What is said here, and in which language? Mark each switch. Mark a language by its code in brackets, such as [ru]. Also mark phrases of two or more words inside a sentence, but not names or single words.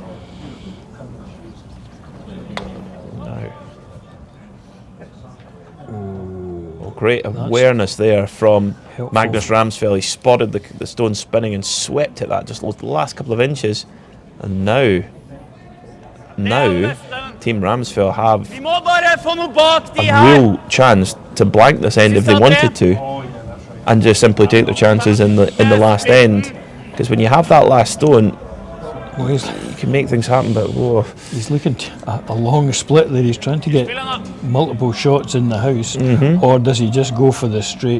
[en] Great awareness there from helpful. Magnus Ramsfjell. He spotted the stone spinning and swept at that just the last couple of inches. And now Team Ramsfjell have [no] Vi må bare få noe bak de [en] a [no] her. [en] real chance to blank this end if they wanted to, and just simply take their chances in the last end. Because when you have that last stone, Well, you can make things happen. But whoa, he's looking a long split there. He's trying to get multiple shots in the house, or does he just go for the straight